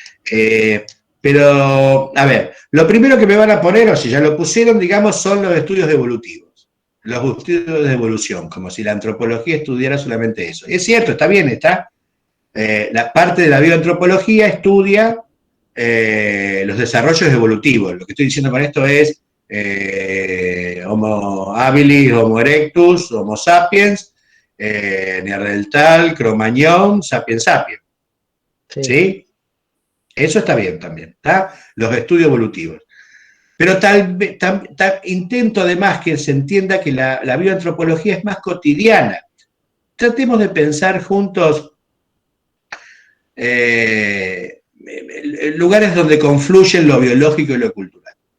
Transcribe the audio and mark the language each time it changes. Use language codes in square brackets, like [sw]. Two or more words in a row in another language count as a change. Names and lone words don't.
[es] Pero, a ver, lo primero que me van a poner, o si ya lo pusieron, digamos, son los estudios evolutivos. Los estudios de evolución, como si la antropología estudiara solamente eso. Es cierto, está bien, está. La parte de la bioantropología estudia los desarrollos evolutivos. Lo que estoy diciendo con esto es Homo habilis, Homo erectus, Homo sapiens, Neandertal, Cro-Magnon, Sapiens sapiens. Sí. ¿Sí? Eso está bien también, ¿está? Los estudios evolutivos. Pero intento además que se entienda que la bioantropología es más cotidiana. Tratemos de pensar juntos lugares donde confluyen lo biológico y lo cultural.